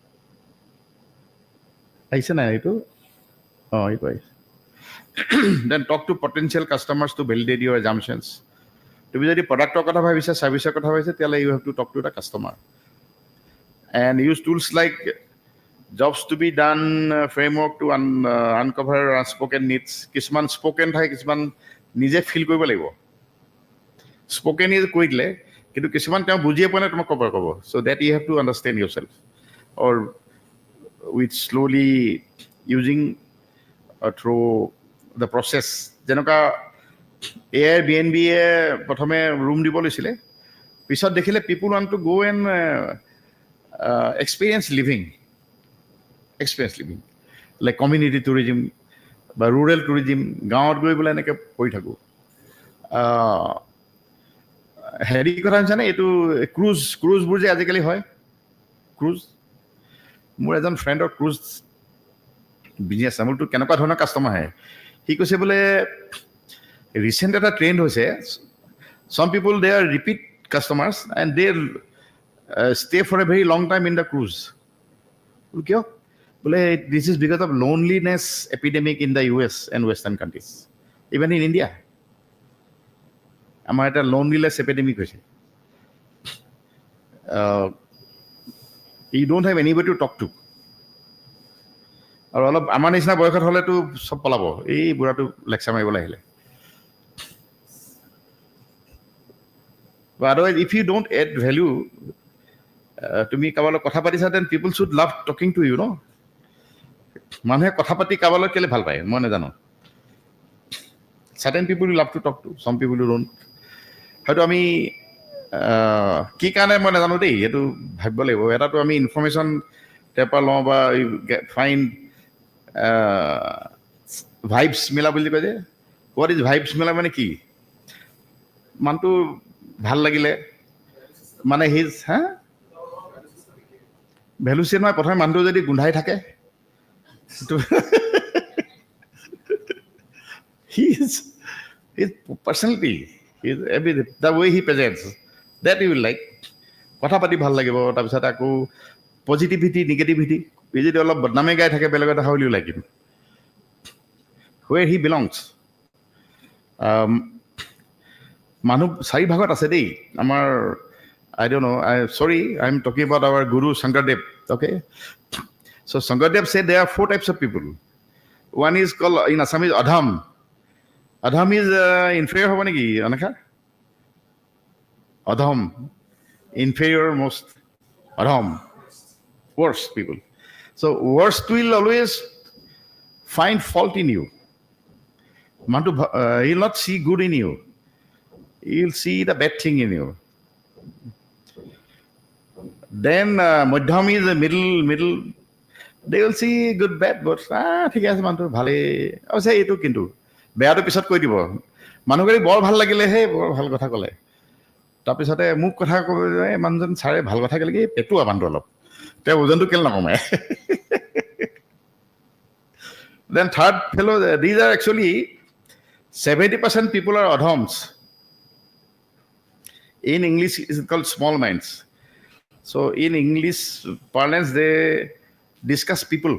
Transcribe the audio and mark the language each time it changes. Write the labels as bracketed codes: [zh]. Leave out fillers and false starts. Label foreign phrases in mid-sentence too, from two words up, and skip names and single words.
[as] আহিছে নাই এইটো অঁ এইটো আহিছে [en] then talk to potential customers to validate your assumptions [as] তুমি যদি প্ৰডাক্টৰ কথা ভাবিছা ছাৰ্ভিচৰ কথা ভাবিছা তেতিয়াহ'লে [en] you have to talk to the customer and use tools like jobs to be done framework to uncover unspoken needs [as] কিছুমান স্পকেন থাকে কিছুমান নিজে ফিল কৰিব লাগিব স্পকেন ইজ কৈ দিলে কিন্তু কিছুমান তেওঁ বুজিয়ে পোৱা নাই তোমাক ক'ব [en] so that you have to understand yourself or with slowly using through the process. [as] যেনেকুৱা এয়াৰ BNB প্ৰথমে ৰুম দিব লৈছিলে, পিছত দেখিলে [en] people want to go and experience living, like community tourism বা rural tourism, [as] গাঁৱত গৈ বোলে এনেকৈ কৰি থাকোঁ। হেৰি কথা জানে, এইটো ক্ৰুজবোৰ যে আজিকালি হয়, ক্ৰুজ, মোৰ এজন ফ্ৰেণ্ডৰ ক্ৰুজ বিজনেছ আছে। মোৰতো কেনেকুৱা ধৰণৰ কাষ্টমাৰ আহে, সি কৈছে বোলে ৰিচেণ্ট এটা ট্ৰেণ্ড হৈছে, [en] some people they are repeat customers and they stay for a very long time in the cruise. [as] কিয় বোলে [en] this is because of loneliness epidemic in the US and western countries, even in India. [as] আমাৰ এটা [en] loneliness epidemic [as] হৈছে। [en] You don't have anybody to talk to. [as] আৰু অলপ আমাৰ নিচিনা বয়সত হ'লেতো চব পলাব, এই বুঢ়াটো লেকচাৰ মাৰিবলৈ আহিলে। [en] But otherwise, if you don't add value, [as] তুমি কাৰোবাৰ লগত কথা পাতিছা, [en] then people should love talking to you, no? [as] মানুহে কথা পাতি কাৰোবাৰ লগত কেলে ভাল পায় মই নাজানো। [en] Certain people you love to talk to, some people you don't. [as] হয়তো আমি কি কাৰণে মই নাজানো দেই, এইটো ভাবিব লাগিব। এটাতো আমি ইনফৰ্মেশ্যন তাৰ পৰা লওঁ বা ফাইণ্ড ভাইবছ মিলা বুলি কয় যে, [en] what is [as] ভাইবছ মিলা মানে কি? মানুহটো ভাল লাগিলে মানে [en] his value system [as] নহয়। প্ৰথমে মানুহটো যদি গোন্ধাই থাকে, [en] his personality, the way he presents, that you will like. [as] কথা পাতি ভাল লাগিব। তাৰপিছত আকৌ পজিটিভিটি, নিগেটিভিটি, এই যদি অলপ বদনামে গাই থাকে বেলেগ এটা, [en] how will you like him? Where he belongs. [as] মানুহ চাৰি ভাগত আছে দেই আমাৰ। [en] I don't know, sorry, I'm talking about our Guru Shankardev, okay? So Shankardev said there are 4 types of people. One is called, in Assamese, Adham. Adham is inferior [as] হ'ব নেকি [en] anakha? Adham, inferior most. Adham, worst people. So worst will always find fault in you. He'll not see good in you. He'll see the bad thing in you. Then Madhyam is the middle. They will see good, bad, but [as] ঠিক আছে মানুহটো ভালেই অৱশ্যে এইটো, কিন্তু বেয়াটো পিছত কৈ দিব। মানুহগৰাকী বৰ ভাল লাগিলেহে বৰ ভাল কথা ক'লে, তাৰপিছতে মোক কথা ক'লে মানুহজন ছাৰে ভাল কথা ক'লে কি পেটুৱা মানুহটো অলপ, তেওঁ ওজনটো কেলে নকমায়। [en] Then third fellow, these are actually 70% people are adhams. In English it's called small minds. So in English parlance they discuss people.